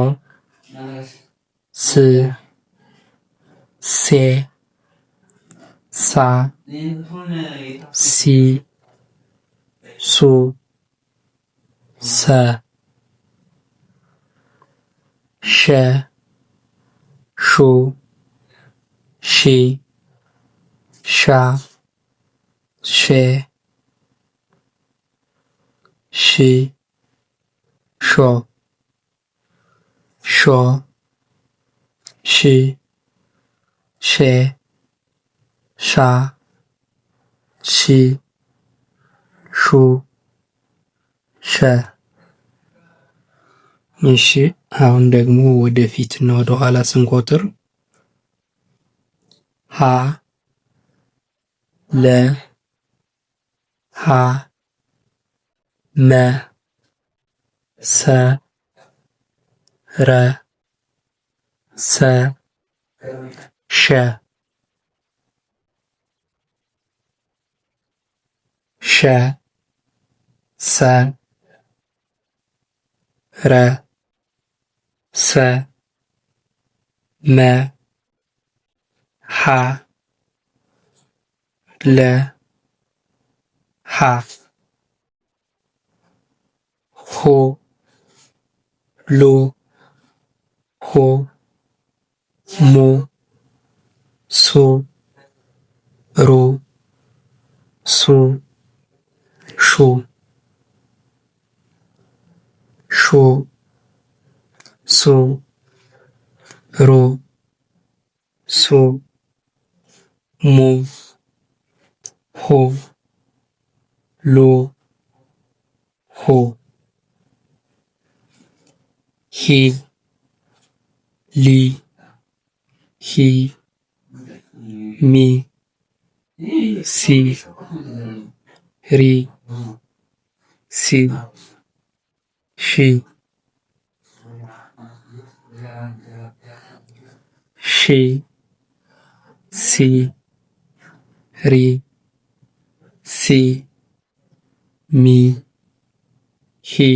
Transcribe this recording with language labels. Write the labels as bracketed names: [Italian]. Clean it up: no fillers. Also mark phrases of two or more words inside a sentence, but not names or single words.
[Amharic] ስ፣ ሴ፣ ሳ፣ ሲ፣ ሱ፣ ሰ። ሸ፣ ሹ፣ ሺ፣ ሻ፣ ሼ፣ ሽ ሾ ሾ ሽ ሼ ሻ ሺ ሹ ሸ። እሺ አሁን ደግሞ ወደፊት እና ወደ ኋላ ስንቆጥር ሀ ለ ሀ መ ሰ ረ ሰ ሸ ሸ ሰ ረ ሰ መ ሀ ለ ሀ ሆ ሎ ሆ ሞ ሶ ሮ ሱ ሹ ሾ ሶ ሮ ሶ ሞ ሆ ሎ ሆ ሂ ሊ ሂ ሚ ሲ ሪ ሲ ሺ ሺ ሲ ሪ ሲ ሚ ሂ